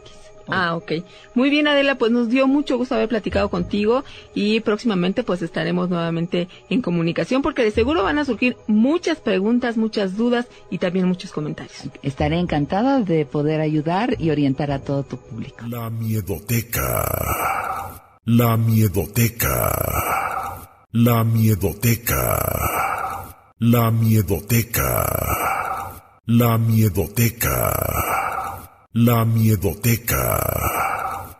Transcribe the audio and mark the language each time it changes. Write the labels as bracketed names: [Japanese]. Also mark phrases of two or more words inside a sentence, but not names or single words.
[Spanish] Ah, ok. Muy bien, Adela, pues nos dio mucho gusto haber platicado contigo y próximamente pues estaremos nuevamente en comunicación porque de seguro van a surgir muchas preguntas, muchas dudas y también muchos comentarios. Estaré encantada de poder ayudar y orientar a todo tu público. La miedoteca. La miedoteca. La miedoteca. La miedoteca. La miedoteca. La miedoteca.